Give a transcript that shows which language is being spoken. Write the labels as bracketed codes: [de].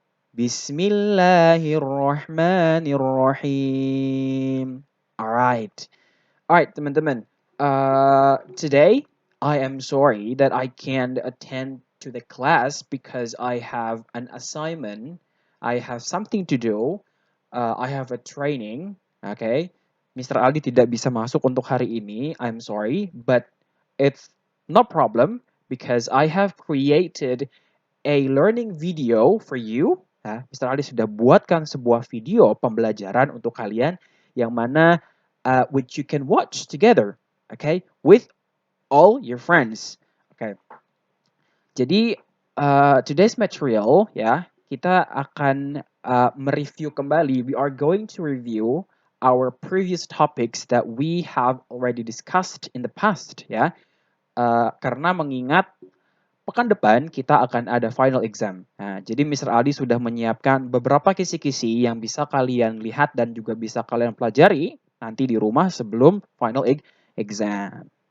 [ar] Bismillahirrahmanirrahim. [en] Alright. Alright, teman-teman. Today, I am sorry that I can't attend to the class because I have an assignment. I have something to do. I have a training. Okay. Mr. [id] Aldi tidak bisa masuk untuk hari ini. [en] I'm sorry, but it's no problem because I have created a learning video for you. Mr. Ali [id] sudah buatkan sebuah video pembelajaran untuk kalian yang mana [en] which you can watch together, okay, with all your friends. Okay. [id] Jadi [en] today's material [id] ya, kita akan mereview kembali. [en] We are going to review our previous topics that we have already discussed in the past ya. [id] Karena mengingat pekan depan kita akan ada final exam. Nah, jadi Mr. Aldi sudah menyiapkan beberapa kisi-kisi yang bisa kalian lihat dan juga bisa kalian pelajari nanti di rumah sebelum final exam.